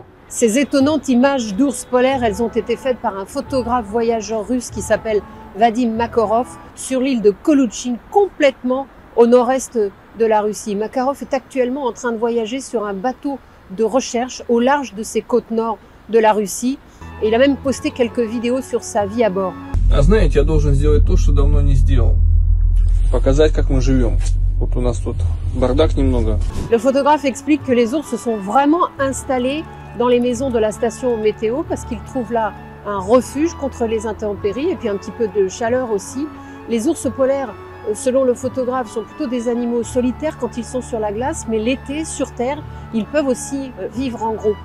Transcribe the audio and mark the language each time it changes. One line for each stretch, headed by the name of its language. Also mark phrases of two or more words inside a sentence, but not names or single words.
French: Ces étonnantes images d'ours polaires, elles ont été faites par un photographe voyageur russe qui s'appelle Vadim Makarov sur l'île de Kolochyn, complètement au nord-est de la Russie. Makarov est actuellement en train de voyager sur un bateau de recherche au large de ces côtes nord de la Russie. Et il a même posté quelques vidéos sur sa vie à bord.
Russian: А знаете, я должен сделать то, что давно не сделал. Показать, как мы живем. Вот у нас тут бардак немного.
French: Le photographe explique que les ours se sont vraiment installés dans les maisons de la station météo parce qu'ils trouvent là un refuge contre les intempéries et puis un petit peu de chaleur aussi. Les ours polaires, selon le photographe, sont plutôt des animaux solitaires quand ils sont sur la glace, mais l'été, sur Terre, ils peuvent aussi vivre en groupe.